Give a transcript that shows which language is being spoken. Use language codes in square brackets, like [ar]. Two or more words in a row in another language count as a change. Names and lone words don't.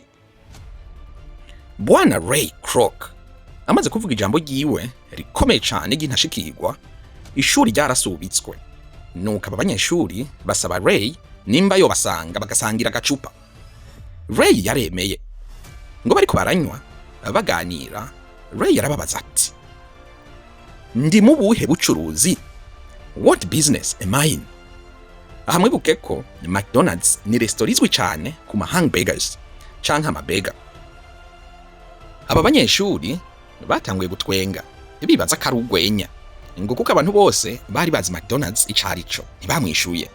[rn] Bwana Ray Kroc amaze kuvuga ijambo ryiwe rikomeye cyane ry'intashikirwa, ishuri ryarasubitswe. Nuko aba banyeshuri basaba Ray nimba yo basanga bagasangira agacupa. Ray yaremeye. Ngo bariko baranywa baganira, Ray yarababaza ati: ndi mu buhe bucuruzi? [en] What business am I in? [rn] Aha mwibuke ko McDonald's ni resitora izwi cyane ku hamburgers canke amabega. Aba banyeshuri batanguye gutwenga bibaza ko ari urwenya, ngo kuko abantu bose bari bazi McDonald's icarico ntibamwishuye.